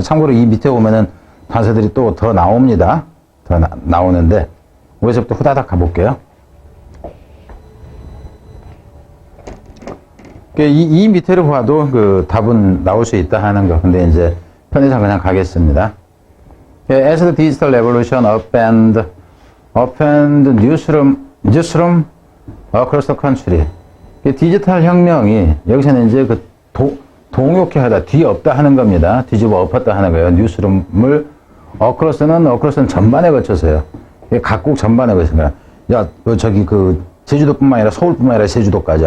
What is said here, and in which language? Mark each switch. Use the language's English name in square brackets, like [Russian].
[Korean] 참고로 이 밑에 오면은 단서들이 또 더 나옵니다. 더 나오는데, 여기서부터 후다닥 가볼게요. 이 밑에를 봐도 그 답은 나올 수 있다 하는 거. 근데 이제 편의상 그냥 가겠습니다. [English] As the digital revolution upend newsroom across the country. [Korean] 이 디지털 혁명이 여기서는 이제 그 동요케 하다, 뒤엎다 하는 겁니다. 뒤집어 엎었다 하는 거예요. 뉴스룸을 어크로스는 전반에 거쳐서요. 각국 전반에 거쳐서 거야. 야, 저기 그 제주도뿐만 아니라 서울뿐만 아니라 제주도까지.